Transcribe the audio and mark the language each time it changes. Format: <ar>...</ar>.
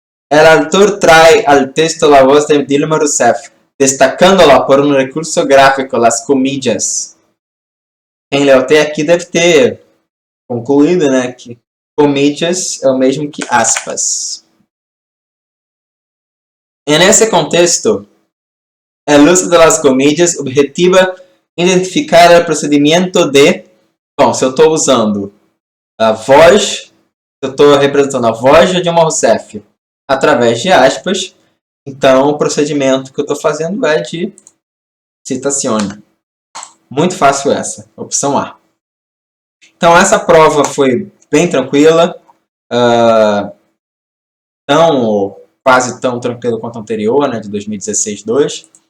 <es>El autor trae al texto la voz de Dilma Rousseff, destacándola por un recurso gráfico, las comillas.</es> <pt>Quem leu até aqui deve ter concluído, né, que comillas é o mesmo que aspas.</pt> <es>En ese contexto, el uso de las comillas objetiva identificar</es> <pt>o procedimento de... Bom, se eu estou usando a voz, eu estou representando a voz de Dilma Rousseff através de aspas, então o procedimento que eu estou fazendo é de citazione. Muito fácil essa, opção A. Então essa prova foi bem tranquila, quase tão tranquila quanto a anterior, né, de 2016-2.</pt>